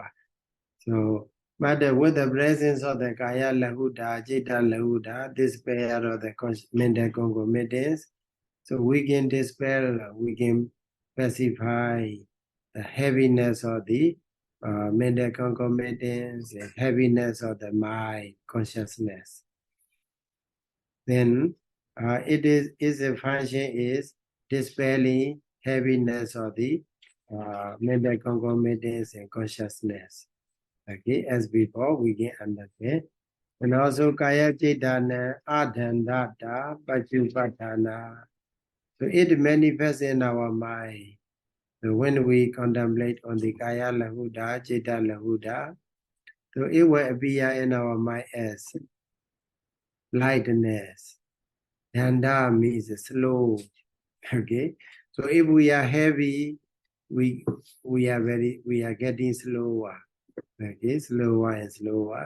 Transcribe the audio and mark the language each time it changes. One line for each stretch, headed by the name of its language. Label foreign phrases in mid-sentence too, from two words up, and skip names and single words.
English: So, but with the presence of the
Pali: Kaya Lahuta, Citta Lahuta,
English: this pair of the mental concomitants, so we can dispel, we can pacify the heaviness of the mental concomitants, the heaviness of the mind, consciousness. Then its function is dispelling heaviness of the mental concomitants and consciousness. Okay, as before, we can understand. And also,
Pali: kāyacittana, ādhandata, pajupatthana.
English: So it manifests in our mind. So when we contemplate on the
Pali: kaya lahuta, citta lahuta,
English: so it will appear in our mind as lightness. Dhanda means slow. Okay, So if we are heavy, we are getting slower. Okay, slower and slower.